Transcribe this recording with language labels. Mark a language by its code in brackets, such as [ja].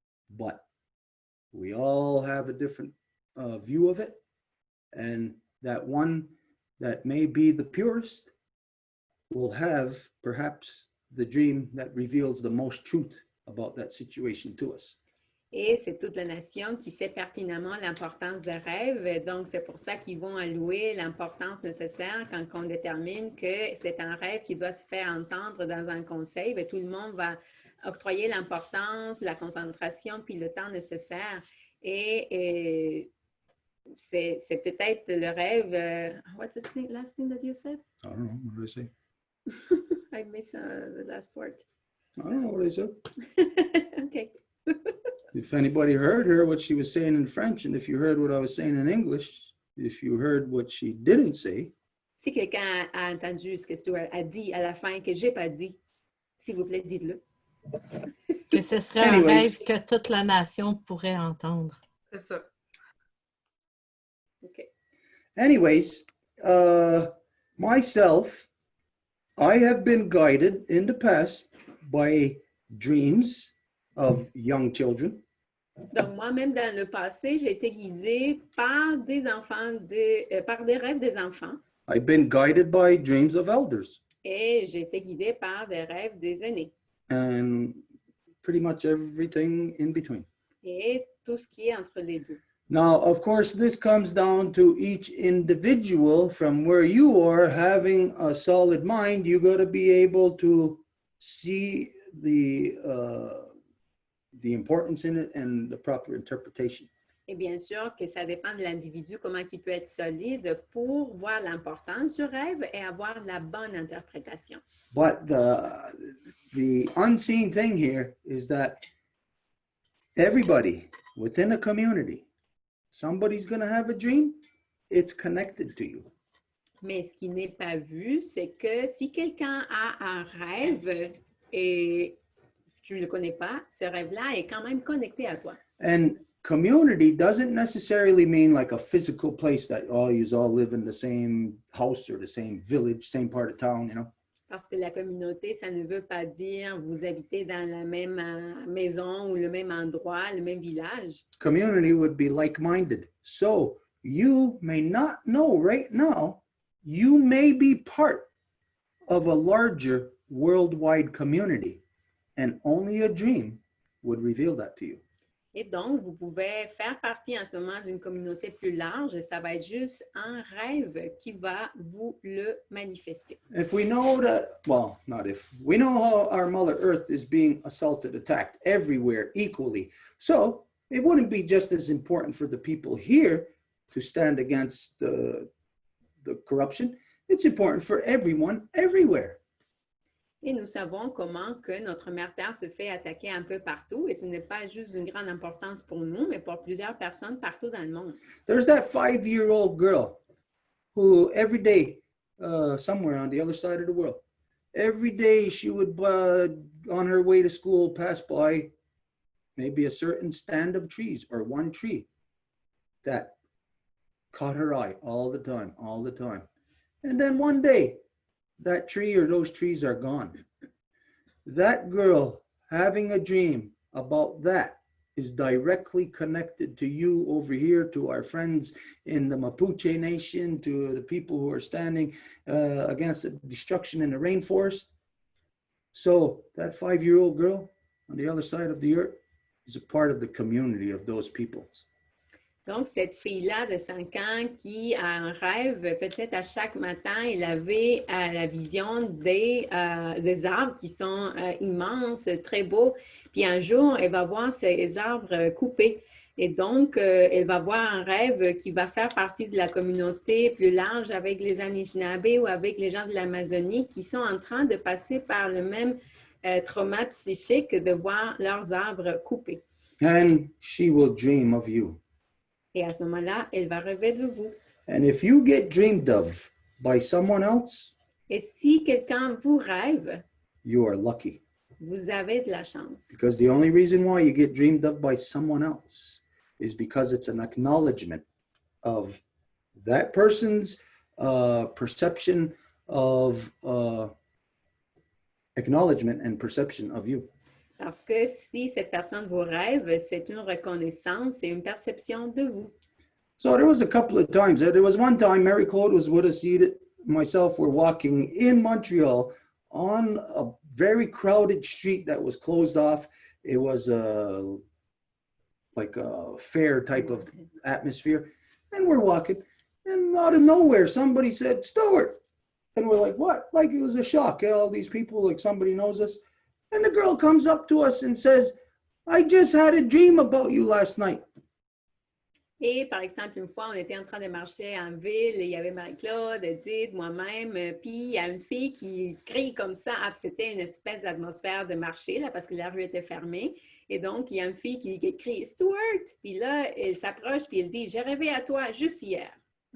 [en] But we all have a different view of it, and that one that may be the purest will have perhaps the dream that reveals the most truth about that situation to us. [fr] Et c'est toute la nation qui sait pertinemment l'importance des rêves. Donc, c'est pour ça qu'ils vont allouer l'importance nécessaire quand on détermine que c'est un rêve qui doit se faire entendre dans un conseil. Bien, tout le monde va octroyer l'importance, la concentration, puis le temps nécessaire. Et c'est peut-être le rêve. [en] What's the last thing that you said? I don't know. What did I say? I missed the last part. I don't know what I said. Okay. If anybody heard her, what she was saying in French, and if you heard what I was saying in English, if you heard what she didn't say, [fr] Si quelqu'un a entendu ce que Stuart a dit à la fin que j'ai pas dit, s'il vous plaît, dites-le. Que ce serait un [en] Anyways. [fr] rêve que toute la nation pourrait entendre. C'est ça. [en] OK. anyways, myself, I have been guided in the past by dreams of young children. [fr] Donc, moi-même, dans le passé, j'ai été guidée par des enfants, par des rêves des enfants. [en] I've been guided by dreams of elders, [fr] Et j'ai été guidée par des rêves des aînés. [en] and pretty much everything in between. [fr] Et tout ce qui est entre les deux. [en] Now, of course, this comes down to each individual from where you are having a solid mind. You got to be able to see the importance in it and the proper interpretation. [fr] Et bien sûr que ça dépend de l'individu, comment il peut être solide pour voir l'importance du rêve et avoir la bonne interprétation. [en] But the unseen thing here is that everybody within a community, somebody's going to have a dream, it's connected to you. [fr] Mais ce qui n'est pas vu, c'est que si quelqu'un a un rêve et tu ne le connais pas, ce rêve-là est quand même connecté à toi. [en] And community doesn't necessarily mean like a physical place that you all live in the same house or the same village, same part of town, you know. [fr] Parce que la communauté, ça ne veut pas dire vous habitez dans la même maison ou le même endroit, le même village. [en] Community would be like-minded. So you may not know right now, you may be part of a larger worldwide community, and only a dream would reveal that to you. [fr] Et donc, vous pouvez faire partie en ce moment d'une communauté plus large et ça va être juste un rêve qui va vous le manifester. [en] If we know that, well, not if, we know how our Mother Earth is being assaulted, attacked everywhere equally. So it wouldn't be just as important for the people here to stand against the corruption. It's important for everyone everywhere. [fr] Et nous savons comment que notre mère Terre se fait attaquer un peu partout et ce n'est pas juste d'une grande importance pour nous, mais pour plusieurs personnes partout dans le monde. [en] There's that 5-year-old girl who every day, somewhere on the other side of the world, every day she would, on her way to school, pass by maybe a certain stand of trees or one tree that caught her eye all the time. And then one day, that tree or those trees are gone. That girl having a dream about that is directly connected to you over here, to our friends in the Mapuche Nation, to the people who are standing against the destruction in the rainforest. So that 5-year-old girl on the other side of the earth is a part of the community of those peoples. [fr] Donc, cette fille-là de 5 ans qui a un rêve, peut-être à chaque matin, elle avait la vision des arbres qui sont immenses, très beaux. Puis un jour, elle va voir ces arbres coupés. Et donc, elle va voir un rêve qui va faire partie de la communauté plus large avec les Anishinaabe ou avec les gens de l'Amazonie qui sont en train de passer par le même trauma psychique de voir leurs arbres coupés. [en] And she will dream of you. [fr] Et à ce moment-là, elle va rêver de vous. [en] And if you get dreamed of by someone else, [fr] Et si quelqu'un vous rêve, [en] you are lucky. [fr] vous avez de la chance. [en] Because the only reason why you get dreamed of by someone else is because it's an acknowledgement of that person's perception of acknowledgement and perception of you. [fr] Parce que si cette personne vous rêve, c'est une reconnaissance et une perception de vous. [en] So there was a couple of times. There was one time Mary Claude was with us, Edith, myself were walking in Montreal on a very crowded street that was closed off. It was like a fair type of atmosphere. And we're walking, and out of nowhere, somebody said, "Stuart." And we're like, what? Like it was a shock. All these people, like somebody knows us. And the girl comes up to us and says, "I just had a dream about you last night." [fr] Et par exemple, une fois, on était en train de marcher en ville, et il y avait Marie-Claude, Edith, moi-même, puis il y a une fille qui crie comme ça. Ah, c'était une espèce d'atmosphère de marché, là, parce que la rue était fermée. Et donc, il y a une fille qui crie « Stuart !» Puis là, elle s'approche, puis elle dit « J'ai rêvé à toi juste hier. »